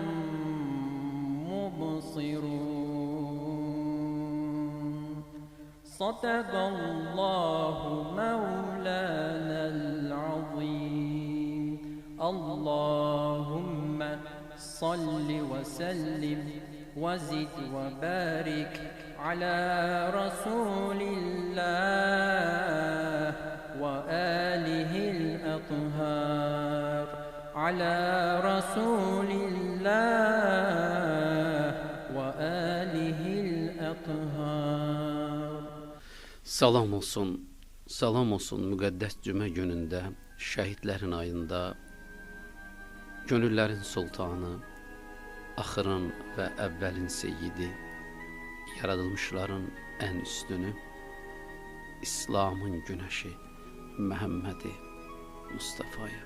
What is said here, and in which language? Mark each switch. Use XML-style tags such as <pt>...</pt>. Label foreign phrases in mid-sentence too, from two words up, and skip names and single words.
<ar>مبصرون صدق الله مولانا العظيم اللهم صل وسلم وزد وبارك على رسول الله وآله الأطهار على رسول الله وآله الأطهار.</ar> <az>Salam olsun müqəddəs cümə günündə, şəhidlərin ayında, gönüllərin sultanı, axırın və əvvəlin seyyidi, yaradılmışların ən üstünü, İslamın günəşi Məhəmmədi Mustafaya.</az>